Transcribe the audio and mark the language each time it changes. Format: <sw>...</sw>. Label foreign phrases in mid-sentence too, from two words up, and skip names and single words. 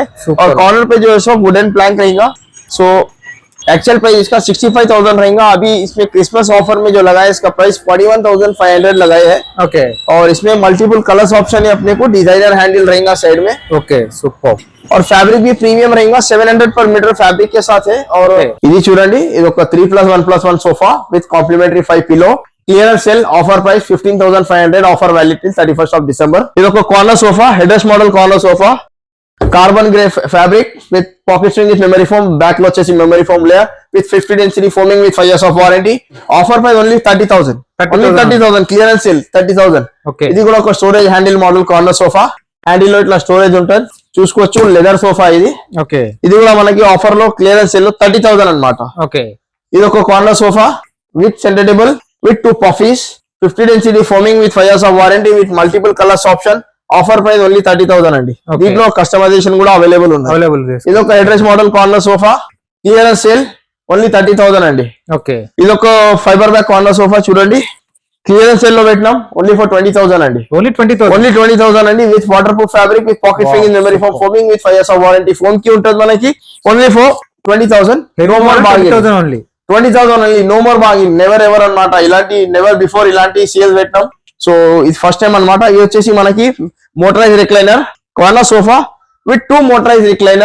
<hi>और कॉर्नर पे जो है सो</hi> <en>wooden plank</en> <hi>रहेगा. सो</hi> <en>actual price</en> <hi>इसका 65,000 रहेगा. अभी इसमें</hi> <en>Christmas offer</en> <hi>में जो लगा है, इसका प्राइस 41,500 लगाए है. और इसमें</hi> <en>multiple colors option</en> <hi>है अपने को.</hi> <en>designer handle</en> <hi>रहेगा साइड में. सुपर. और फैब्रिक भी प्रीमियम रहेगा. 700</hi> <en>per meter fabric</en> <hi>के साथ है. और</hi> <te>ఇది చూడండి, ఇది ఒక</te> <hi>3+1+1</hi> <en>sofa with complimentary 5 pillow. clearance sale offer price 15,500 offer valid till 31st of December.</en> <te>ఇది ఒక</te> <en>corner sofa, Hedes model corner sofa. Carbon grey fabric with pocket spring with memory foam.</en> <te>బ్యాక్ లో వచ్చేసి</te> <en>memory foam layer. with 50 density foaming with 5 years of warranty. Offer price only 30,000. Only 30,000 clearance sale 30,000. Okay.</en> <te>ఇది కూడా ఒక</te> <en>storage handle model corner sofa.</en> <te>హ్యాండిల్ లో ఇట్లా స్టోరేజ్ ఉంటుంది చూసుకోవచ్చు.</te> <en>leather sofa</en> <te>ఇది. ఓకే. ఇది కూడా మనకి ఆఫర్ లో</te> <en>clearance sale</en> <te>లో 30,000 అన్నమాట. ఓకే. ఇది ఒక</te> <en>corner sofa with center table with 2 puffies 50 density foaming with 5 years of warranty with multiple colors option. offer price only 30,000</en> <te>అండి. దీంట్లో కస్టమైజేషన్ కూడా అవైలబుల్ ఉంది. ఇది ఒక</te> <en>address model corner sofa clearance sale only 30,000</en> <te>అండి. ఓకే. ఇది ఒక</te> <en>fiber back corner sofa</en> <te>చూడండి క్లియరెన్స్ సేల్ లో పెట్టినాం</te> <en>only for 20,000</en> <te>అండి. ఓన్లీ</te> <en>20,000 అండి with water proof fabric with pocket finging memory foam foaming with 5 years of warranty.</en> <te>ఫోమ్ కి ఉంటుంది మనకి</te> <en>only for 20,000. no more bargain.</en> <te>ఓన్లీ 20,000</te> <en>only. No more bargain. Never ever</en> <te>అన్నమాట. ఇలాంటి</te> <en>never before</en> <te>ఇలాంటి సేల్స్ పెట్టాం. సో ఇది</te> <en>first time</en> <te>అన్నమాట. ఇది వచ్చేసి మనకి</te> <en>motorize recliner corner sofa with 2 motorize recliner.</en>